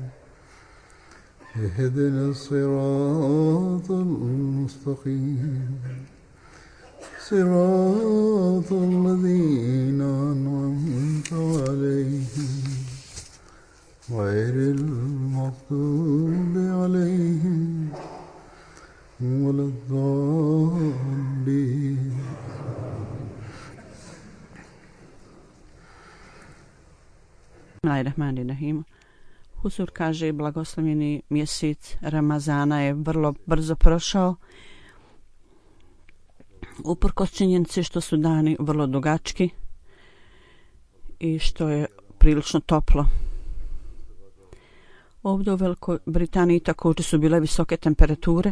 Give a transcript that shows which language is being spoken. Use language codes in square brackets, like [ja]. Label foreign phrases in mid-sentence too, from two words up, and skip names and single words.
[ar] اهدنا الصراط المستقيم صراط الذين أنعمت عليهم غير المغضوب عليهم ولا الضالين. Bismillahirrahmanirrahim. [bs] Huzur kaže, blagoslovljeni mjesec Ramazana je vrlo brzo prošao. Uprkos činjenici što su dani vrlo dugački i što je prilično toplo. Ovdje u Velikoj Britaniji također su bile visoke temperature.